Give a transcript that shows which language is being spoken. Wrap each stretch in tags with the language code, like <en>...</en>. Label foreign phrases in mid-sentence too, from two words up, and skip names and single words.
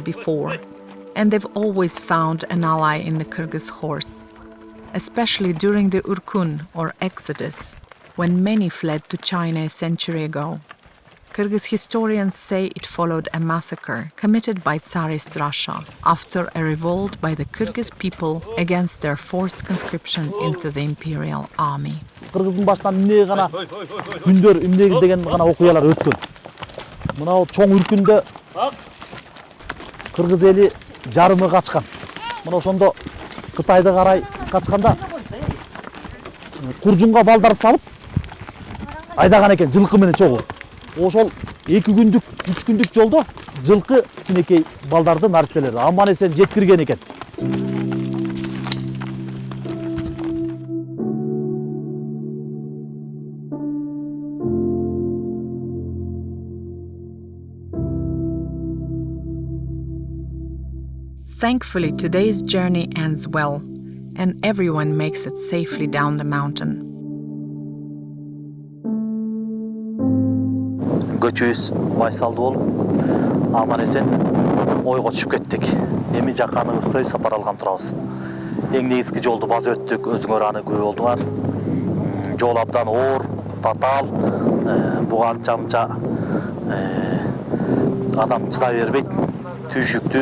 <en>before, and they've always found an ally in the Kyrgyz horse, especially during the Urkun or Exodus, when many fled to China a century ago. Kyrgyz historians say it followed a massacre committed by Tsarist Russia after a revolt by the Kyrgyz people against their forced conscription into the imperial army.</en> <ky>Kırgızdın baştan эмне гана күндөр эмне деген гана окуялар өткөн. Мынау чоң үркүндө кыргыз эли жарымы качкан. Мына ошондо Кытайды карай качканда куржунга балдар салып айдаган экен жылкы менен чогуу. Ошол 2 күндүк, 3 күндүк жолдо жылкы кичинекей балдарды нарселерди аман эсен жеткирген экен.</ky> <en>Thankfully, today's journey ends well, and everyone makes it safely down the mountain.</en> <ky>Көчүбүз байсалды болуп, аман эсен ойго түшүп кеттик. Эми жаканыбыздай сапар алган турабыз. Эң негизги жолду баз өттүк, өзүңөр аны күбө болдуңар. Жол абдан оор, татаал, буга анча адам чыдай бербейт, түйшүктүү.</ky>